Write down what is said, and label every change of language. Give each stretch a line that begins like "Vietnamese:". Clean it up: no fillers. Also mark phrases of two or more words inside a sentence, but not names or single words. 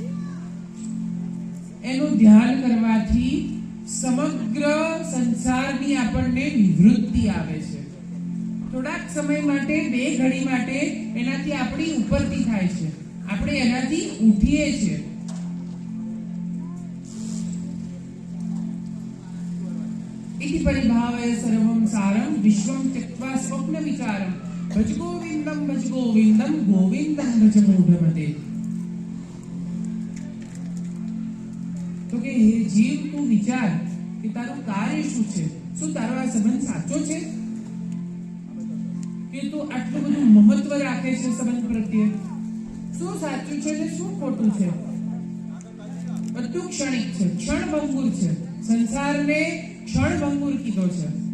Gujarati: એનું ધ્યાન કરવાથી સમગ્ર સંસારની આપણને નિવૃત્તિ આવે છે. થોડાક સમય માટે, બે ઘડી માટે એનાથી આપણી ઉપરથી થાય છે, આપણે એનાથી ઉઠીએ છીએ.
Sanskrit: इति परिभावय सर्वं सारं विश्वं त्यक्त्वा स्वप्न विचारं भज गोविंदं गोविंदं भज मूढ़मते.
Gujarati: તો કે હે જીવ તૂ વિચાર કિ તારો કાર્ય શું છે, શું તારો આ સંબંધ સાચો છે કે તું આટલું બધું મહત્વ રાખે છે સંબંધ પ્રત્યે? શું સાચું છે ને શું ખોટું છે? બધું ક્ષણિક છે, ક્ષણભંગુર છે. સંસારને ક્ષણભંગુર કીધો છે.